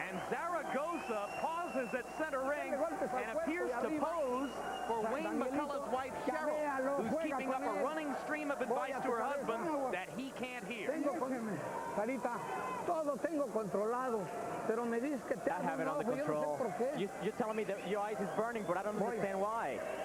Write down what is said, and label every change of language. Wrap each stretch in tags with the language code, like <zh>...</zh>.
<en>Zaragoza pauses at center ring and appears to pose for Wayne McCullough's wife, Cheryl, who's keeping up a running stream of advice to her husband that he can't hear.</en> <es>Sarita, todo tengo controlado, pero me dices que te</es> <en>I have it under control. You're telling me that your eyes is burning, but I don't understand why.</en>